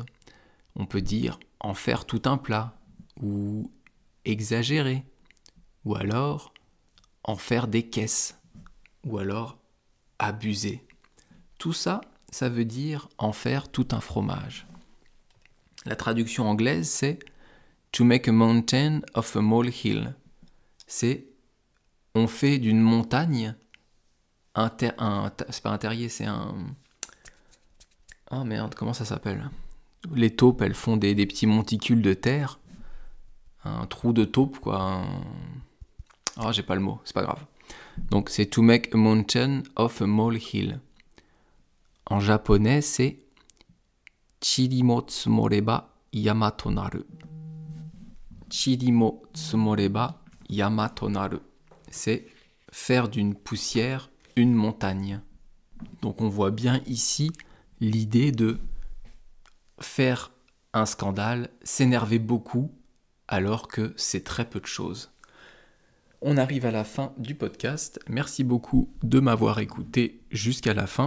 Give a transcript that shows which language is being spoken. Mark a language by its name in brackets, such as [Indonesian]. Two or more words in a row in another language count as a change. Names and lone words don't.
[French] On peut dire en faire tout un plat, ou exagérer, ou alors en faire des caisses, ou alors abuser. Tout ça, ça veut dire en faire tout un fromage. La traduction anglaise, c'est « [English] to make a mountain of a molehill ». [French] C'est « on fait d'une montagne c'est pas un terrier, c'est un... Ah merde, comment ça s'appelle ? Les taupes, elles font des petits monticules de terre. Un trou de taupe, quoi. Ah, j'ai pas le mot, c'est pas grave. Donc c'est « [English] to make a mountain of a molehill ». [French] En japonais, c'est « [Japanese] 塵も積もれば山となる ». 塵も積もれば山となる. [French] C'est faire d'une poussière une montagne. Donc on voit bien ici l'idée de faire un scandale, s'énerver beaucoup, alors que c'est très peu de choses. On arrive à la fin du podcast. Merci beaucoup de m'avoir écouté jusqu'à la fin.